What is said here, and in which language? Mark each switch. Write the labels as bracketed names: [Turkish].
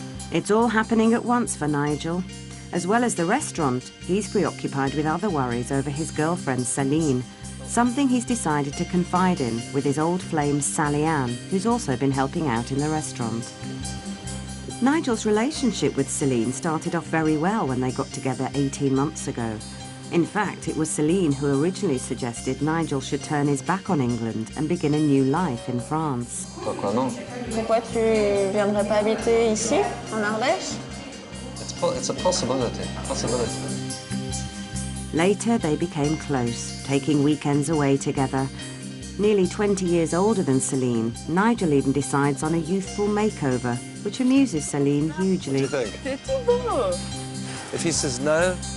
[English] It's all happening at once for Nigel. As well as the restaurant, he's preoccupied with other worries over his girlfriend, Céline, something he's decided to confide in with his old flame, Sally Ann, who's also been helping out in the restaurant. Nigel's relationship with Céline started off very well when they got together 18 months ago. In fact, it was Céline who originally suggested Nigel should turn his back on England and begin a new life in France. [French] Pourquoi non? Pourquoi tu viendrais pas habiter ici, en Ardèche? [English] It's a possibility. Later, they became close, taking weekends away together. Nearly 20 years older than Céline, Nigel even decides on a youthful makeover, which amuses Céline hugely. What do you think? If he says no...